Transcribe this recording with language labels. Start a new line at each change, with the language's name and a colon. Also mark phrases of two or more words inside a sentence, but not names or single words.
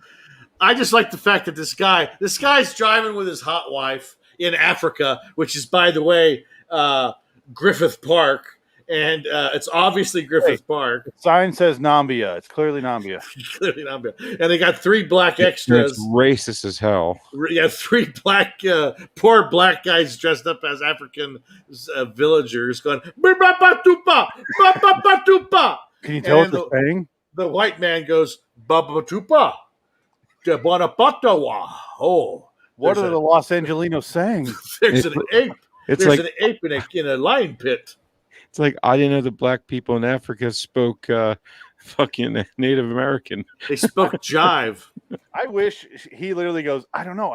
English: I just like the fact that this guy's driving with his hot wife in Africa, which is, by the way, Griffith Park. And it's obviously Griffith Park. The sign says Nambia. It's clearly Nambia. Clearly Nambia. And they got 3 black extras. It's racist as hell. Yeah, 3 poor black guys dressed up as African villagers going, ba-ba-ba-tupa, ba-ba-ba-tupa. Can you tell what they're saying? The white man goes, ba-ba-tupa, ba-ba-ba-tawa. Oh. What are the Los Angelinos saying? There's an ape. There's an ape in a lion pit. It's like I didn't know the black people in Africa spoke fucking Native American. They spoke jive. I wish he literally goes, I don't know.